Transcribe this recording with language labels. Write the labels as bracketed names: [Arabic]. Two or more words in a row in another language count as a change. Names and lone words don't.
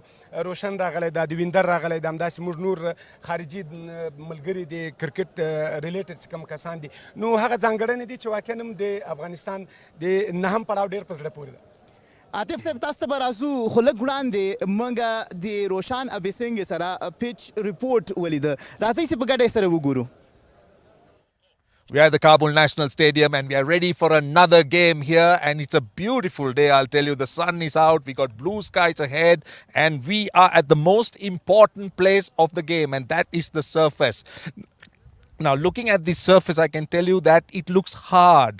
[Pashto] او روشن راغلی دا د ویندر راغلی دا همداسې موږ نور خارجي ملګري د کرکټ ریلیټډ چې کوم کسان دي نو هغه ځانګړنې دي چې واقعا هم د افغانستان د نهم پړاو ډېر په زړه پورې ده. عاطف صاحب تاسو ته به راځو، خو لږ وړاندې موږ د روشان ابیسنګ سره [English] pitch report [Pashto] ولیده. راځئ چې په ګډه یې سره وګورو. [English] We are at the Kabul National Stadium and we are ready for another game here, and it's a beautiful day, I'll tell you. The sun is out, we got blue skies ahead, and we are at the most important place of the game, and that is the surface. Now, looking at the surface, I can tell you that it looks hard.